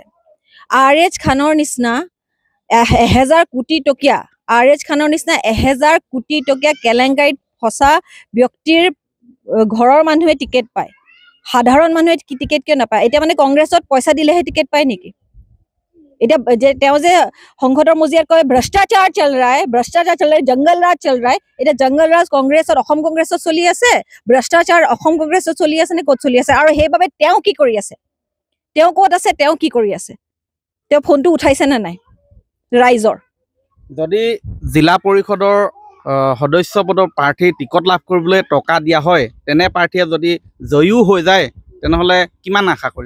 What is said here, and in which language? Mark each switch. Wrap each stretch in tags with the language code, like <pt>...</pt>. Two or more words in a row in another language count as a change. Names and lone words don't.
<as>RH খানৰ নিচিনা 1000 কোটি টকীয়া, RH খানৰ নিচিনা 1000 কোটি টকীয়া কেলেংকাৰীত ফচা ব্যক্তিৰ ঘৰৰ মানুহে টিকেট পায়, সাধাৰণ মানুহে টিকেট কিয় নাপায়? এতিয়া মানে কংগ্ৰেছত পইচা দিলেহে টিকেট পায় নেকি? এতিয়া তেওঁ যে সংসদৰ মজিয়াত কয়</as> <hi>भ्रष्टाचार चल रहा है, भ्रष्टाचार चल रहा है, जंगल राज चल रहा है।</hi> <as>এতিয়া জংগল ৰাজ কংগ্ৰেছত, অসম কংগ্ৰেছত চলি আছে, ভ্ৰষ্টাচাৰ অসম কংগ্ৰেছত চলি আছে নে ক'ত চলি আছে? আৰু সেইবাবে তেওঁ কি কৰি আছে? তেওঁ ক'ত আছে? তেওঁ কি কৰি আছে? তেওঁ ফোনটো উঠাইছে নে নাই ৰাইজৰ? যদি জিলা পৰিষদৰ সদস্য পদৰ প্ৰাৰ্থীৰ টিকট লাভ কৰিবলৈ টকা দিয়া হয়, তেনে প্ৰাৰ্থীয়ে যদি জয়ীও হৈ যায় তেনেহ'লে কিমান আশা কৰিব?</as>